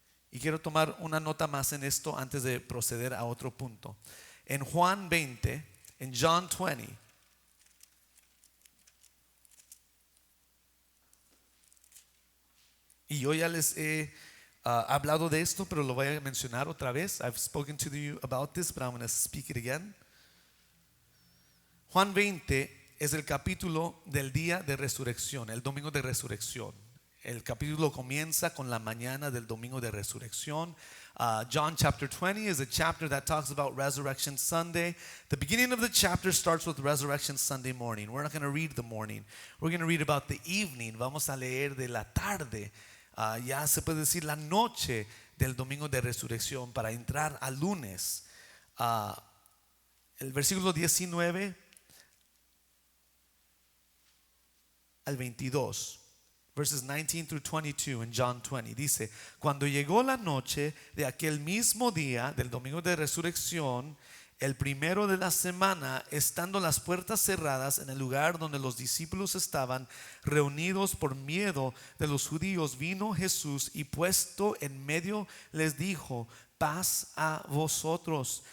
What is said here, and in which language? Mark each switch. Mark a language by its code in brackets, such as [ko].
[es] Y quiero tomar una nota más en esto antes de proceder a otro punto. En Juan 20, en John 20, y yo ya les he hablado de esto, pero lo voy a mencionar otra vez. [en] I've spoken to you about this, but I'm going to speak it again. [es] Juan 20 es el capítulo del día de resurrección, el domingo de resurrección. El capítulo comienza con la mañana del domingo de resurrección. [en] John chapter 20 is a chapter that talks about Resurrection Sunday. The beginning of the chapter starts with Resurrection Sunday morning. We're not going to read the morning. We're going to read about the evening. [es] Vamos a leer de la tarde. Ya se puede decir la noche del domingo de resurrección para entrar al lunes. El versículo 19 al 22. [en] Verses 19 through 22 [es] en John 20 dice: cuando llegó la noche de aquel mismo día del domingo de resurrección, el primero de la semana, estando las puertas cerradas en el lugar donde los discípulos estaban reunidos por miedo de los judíos, vino Jesús y puesto en medio les dijo: paz a vosotros.